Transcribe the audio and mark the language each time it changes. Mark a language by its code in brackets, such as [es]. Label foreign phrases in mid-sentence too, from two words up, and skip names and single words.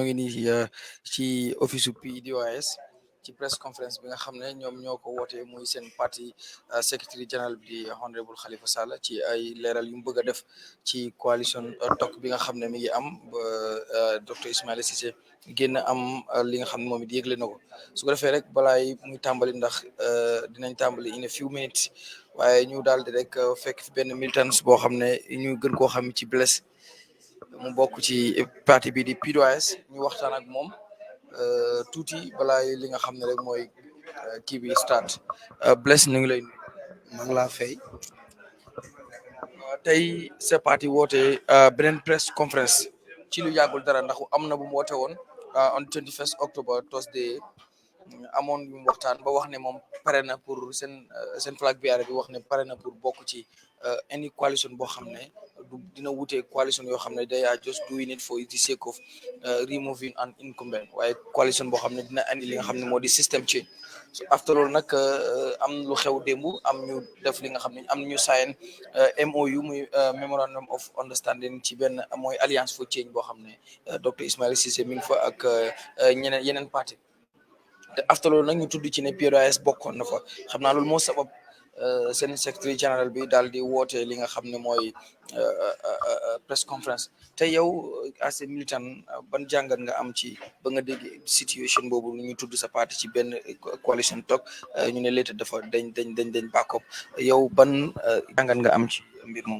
[wo] ngi nii ci office Pdois ci [en] press conference [wo] bi nga xam ne ñoom ñoo ko woote muy seen parti [en] secretary general [wo] bi honorable Halifa Sallah ci ay leeral yu mu bëgg a def ci coalition tok bi nga xam ne mi ngi am ba docteur Ismaila Cissé génn am li nga xam ne moom it yëgle na ko su ko defee rek balaay muy tàmbali ndax dinañ tàmbali [en] in a few minutes [wo] waaye ñu daal di rek fekk fi benn militants boo xam ne ñu gën koo xam ci Bless mu bokk ci parti bi di Pdois ñu waxtaan ak moom tuuti balaa li nga xam ne rek mooy kii bi start Bless ñu ngi lay nuyu. maa ngi laa fay. tey sa parti woote beneen press conference ci lu yàggul dara ndax am na bu mu woote woon [en] on 21st October Thursday [wo] amoon yu mu waxtaan ba wax ne moom pare na pour seen [en] flag bearer [wo] bi wax ne pare na pour bokk ci any coalition boo xam ne dina wutee coalition yoo xam ne [en] they are just doing it for the sake of removing an incumbent [wo] waaye coalition boo xam ne dina andi li nga xam ne moo di [en] system change. So after [wo] loolu nag am lu xew démb am ñu def li nga xam ne am ñu sign MOU muy [en] memorandum of understanding [wo] ci benn mooy alliance [en] for change [wo] boo xam ne docteur Ismaila Ceesay mi ngi fa ak yeneen parti te after loolu nag ñu tudd ci ne Pdois bokkoon na fa xam naa loolu moo sabab seen secretary général bi daal di woote li nga xam ne mooy [en] press conference [wo] te yow [en] as a militant [wo] ban jàngat nga am ci ba nga dégg situation boobu ñu tudd sa parti ci benn coalition toog ñu ne léegi dafa dañ backup yow ban jàngat nga am ci mbir moom.